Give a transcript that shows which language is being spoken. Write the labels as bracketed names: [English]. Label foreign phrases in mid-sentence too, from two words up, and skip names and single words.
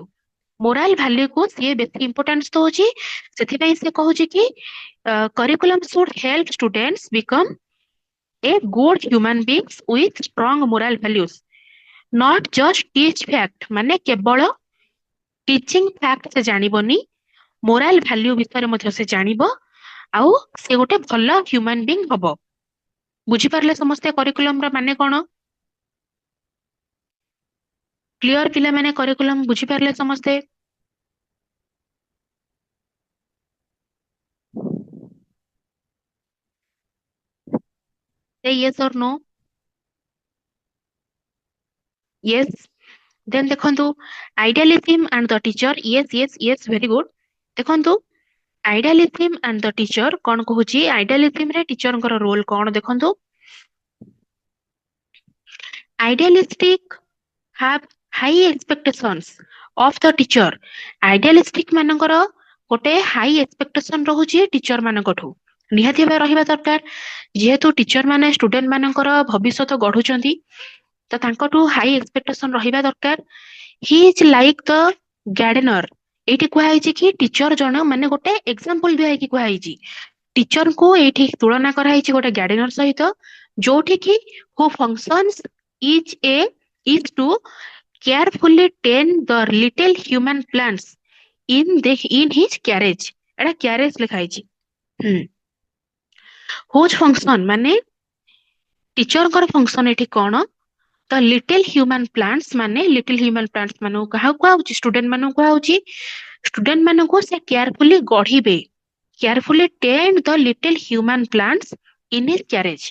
[English] moral value [Odia] କୁ ସିଏ ବେଶୀ ଇମ୍ପୋର୍ଟାନ୍ସ ଦଉଛି। ସେଥିପାଇଁ ସେ କହୁଛି କି [English] curriculum should help students become a good human being with strong moral values, not just teach fact, [Odia] ମାନେ କେବଳ [English] teaching fact [Odia] ସେ ଜାଣିବନି, [English] moral value [Odia] ବିଷୟରେ ମଧ୍ୟ ସେ ଜାଣିବ, ଆଉ ସେ ଗୋଟେ ଭଲ [English] human being [Odia] ହବ। ବୁଝିପାରିଲେ ସମସ୍ତେ କରିକୁଲମ ର ମାନେ କଣ? କ୍ଲିୟର ପିଲାମାନେ, କରିକୁଲମ ବୁଝିପାରିଲେ ସମସ୍ତେ? [English] Say yes or no? Yes. Then ଦେଖନ୍ତୁ, idealism and the teacher, yes yes yes, very good। [Odia] ଦେଖନ୍ତୁ, [English] idealism and the teacher [Odia] କଣ କହୁଛି, idealism ରେ ଟିଚରଙ୍କର ରୋଲ କଣ ଦେଖନ୍ତୁ, [English] idealistic have high expectations of the teacher। [Odia] idealistic ମାନଙ୍କର ଗୋଟେ [English] high expectation [Odia] ରହୁଛି ଟିଚର ମାନଙ୍କଠୁ, ନିହାତି ଭାବେ ରହିବା ଦରକାର। ଯେହେତୁ ଟିଚର ମାନେ ଷ୍ଟୁଡେଣ୍ଟ ମାନଙ୍କର ଭବିଷ୍ୟତ ଗଢୁଛନ୍ତି, ତ ତାଙ୍କଠୁ [English] high expectation [Odia] ରହିବା ଦରକାର। [English] he is like the gardener, [Odia] ଏଇଠି କୁହାଯାଇଛି କି ଟିଚର ଜଣ, ମାନେ ଗୋଟେ ଏକ୍ସାମ୍ପଲ ଦିଆ ହେଇକି କୁହାଯାଇଛି, ଟିଚରଙ୍କୁ ଏଇଠି ତୁଳନା କରାଯାଇଛି ଗୋଟେ ଗାର୍ଡେନର ସହିତ, ଯୋଉଠି କି [English] whose functions is a is to carefully tend the little human plants in his carriage। [Odia] ଏଟା କ୍ୟାରେଜ ଲେଖା ହେଇଛି। ହୁଁ, [English] whose function [Odia] ମାନେ ଟିଚରଙ୍କର ଫଙ୍କସନ ଏଠି କଣ, ତ [English] little human plants, [Odia] ମାନେ [English] little human plants [Odia] ମାନଙ୍କୁ କାହାକୁ କୁହାହଉଛି, ଷ୍ଟୁଡେଣ୍ଟ ମାନଙ୍କୁ କୁହାହଉଛି। ଷ୍ଟୁଡେଣ୍ଟ ମାନଙ୍କୁ ସେ କେୟାରଫୁଲି ଗଢିବେ, [English] carefully tend the little human plants in his carriage.